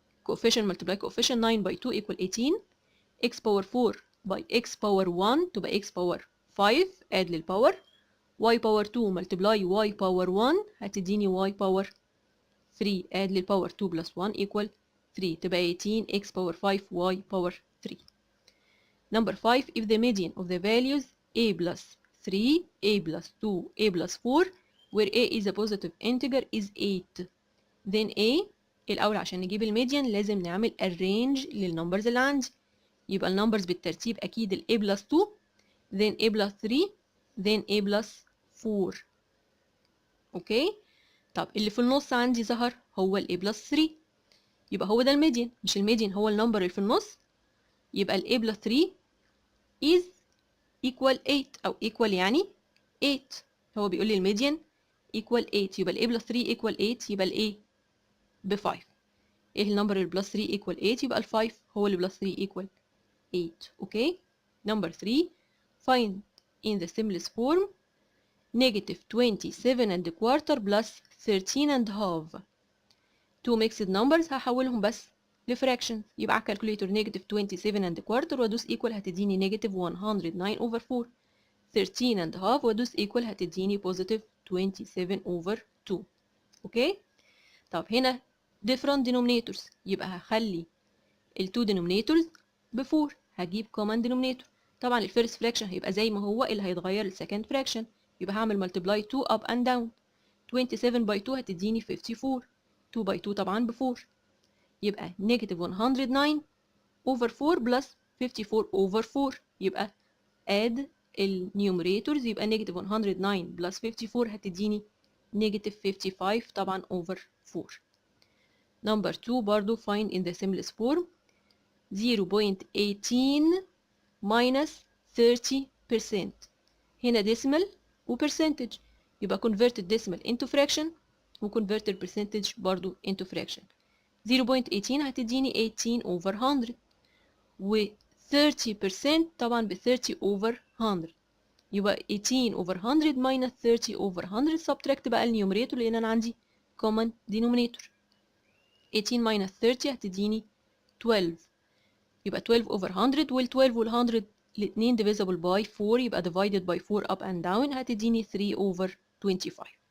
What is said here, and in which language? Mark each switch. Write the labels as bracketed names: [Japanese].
[English] coefficient multiply coefficient 9 by 2 equal 18 x power 4 by x power 1 تبقى x power 5 add للباور y power 2 multiply y power 1 هتديني y power 3 add للباور 2 plus 1 equal 3 تبقى 18 x power 5 y power 3. Number 5, if the median of the values a plus 3, a plus 2, a plus 4, where a is a positive integer is 8, then a [Arabic] الأول عشان نجيب الميديان لازم نعمل arrange للنمبرز اللي عندي. يبقى النمبرز بالترتيب أكيد ال a plus 2 then a plus 3 then a plus 4. أوكي؟ طب اللي في النص عندي ظهر هو ال a plus 3، يبقى هو ده الميديان، مش الميديان هو النمبر اللي في النص. يبقى ال a plus 3 is equal 8 أو equal يعني 8. هو بيقول لي الميديان equal 8، يبقى ال a plus 3 equal 8، يبقى ال a ب 5. ايه النمبر اللي بلس 3 equal 8؟ يبقى ال 5 هو اللي بلس 3 equal 8. اوكي. [English] Number 3, find in the simplest form negative 27 and a quarter plus 13 and a half. two mixed numbers [Arabic] هحولهم بس لفراكشن. يبقى على الكالكوليتور negative 27 and a quarter وادوس equal هتديني negative 109 over 4. 13 and a half وادوس equal هتديني positive 27 over 2. اوكي. طب هنا [English] different denominators، [Arabic] يبقى هخلي ال two denominators ب 4، هجيب [English] common denominator. [Arabic] طبعا ال first fraction هيبقى زي ما هو، اللي هيتغير ال second fraction. يبقى هعمل multiply 2 up and down. 27 by 2 هتديني 54، 2 by 2 طبعا ب 4. يبقى negative 109 over 4 plus 54 over 4. يبقى add ال numerators، يبقى negative 109 plus 54 هتديني negative 55 طبعا over 4. [English] Number 2 برضو find in the simplest form 0.18 minus 30%. [Arabic] هنا decimal و percentage، يبقى converted decimal into fraction و converted percentage برضو into fraction. 0.18 هتديني 18 over 100 و 30% طبعا ب 30 over 100، يبقى 18 over 100 minus 30 over 100. subtract بقى النيومريتور لأن أنا عندي common denominator. 18 minus 30 هتديني 12، يبقى 12 over 100 وال 12 وال 100 الاتنين [English] divisible by 4، [Arabic] يبقى divided by 4 up and down هتديني 3 over 25.